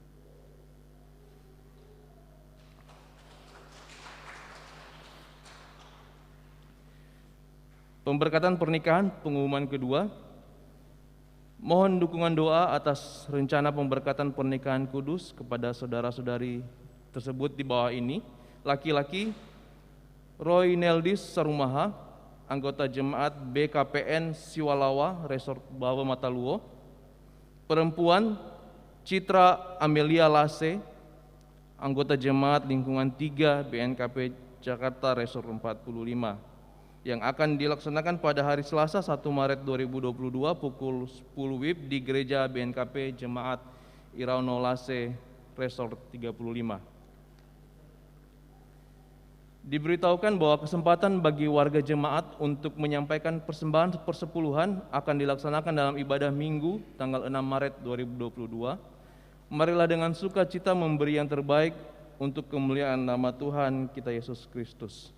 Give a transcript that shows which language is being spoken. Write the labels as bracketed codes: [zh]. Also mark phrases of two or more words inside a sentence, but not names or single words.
[id] Pemberkatan pernikahan, pengumuman kedua. Mohon dukungan doa atas rencana pemberkatan pernikahan kudus kepada saudara-saudari tersebut di bawah ini. Laki-laki Roy Neldis Sarumaha, anggota jemaat BKPN Siwalawa, Resort Bawa Mataluo. Perempuan Citra Amelia Lase, anggota jemaat lingkungan 3 BNKP Jakarta Resort 45, yang akan dilaksanakan pada hari Selasa 1 Maret 2022 pukul 10 WIB di Gereja BNKP Jemaat Irauno Lase Resort 35. Diberitahukan bahwa kesempatan bagi warga jemaat untuk menyampaikan persembahan persepuluhan akan dilaksanakan dalam ibadah Minggu tanggal 6 Maret 2022. Marilah dengan sukacita memberi yang terbaik untuk kemuliaan nama Tuhan kita Yesus Kristus.